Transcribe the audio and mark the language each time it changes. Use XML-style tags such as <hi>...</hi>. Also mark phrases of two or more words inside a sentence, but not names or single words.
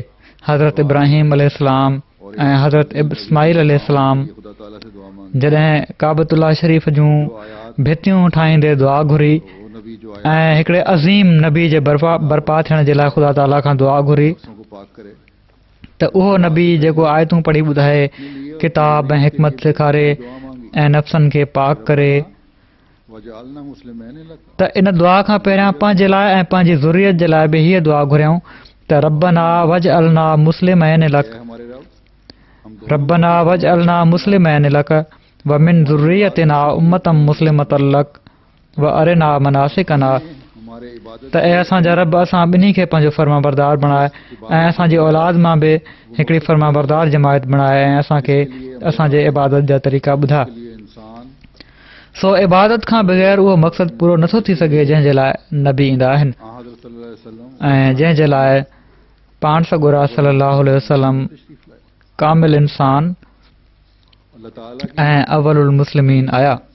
<sd>हज़रत इब्राहिम अलैहिस्सलाम ऐं हज़रत इस्माइल अलैहिस्सलाम जॾहिं काबतुल्लाह शरीफ़ जूं भितियूं ठाहींदे दुआ घुरी ऐं हिकिड़े अज़ीम नबी जे बरपा थियण जे लाइ ख़ुदा ताला खां दुआ घुरी त उहो नबी जेको आयतूं पढ़ी ॿुधाए, किताब ऐं हिकमत सेखारे ऐं नफ़्सनि खे पाक करे, त इन दुआ खां पहिरियां पंहिंजे लाइ ऐं पंहिंजी ज़ुरियत जे लाइ बि हीअ दुआ घुरियऊं त</sd> <ar>ربنا واجعلنا مسلمين لك ربنا واجعلنا مسلمين لك ومن ذريتنا أمة مسلمة لك وأرنا مناسكنا.</ar> <sd>त ऐं असांजा रब असां ॿिन्ही खे पंहिंजो फर्मा बरदार बणाए ऐं असांजी औलाद मां बि हिकिड़ी फर्मा बरदार जमायत बणाए ऐं असांखे असांजे इबादत जा तरीक़ा ॿुधा। सो इबादत खां बग़ैर उहो मक़सदु पूरो नथो थी सघे जंहिंजे लाइ नबी ईंदा आहिनि ऐं जंहिंजे लाइ पाण सॻोरा</sd> <ar>صلى الله عليه وسلم</ar> <sd>कामिल इंसान ऐं</sd> <ar>أول المسلمين</ar> <sd>आया।</sd>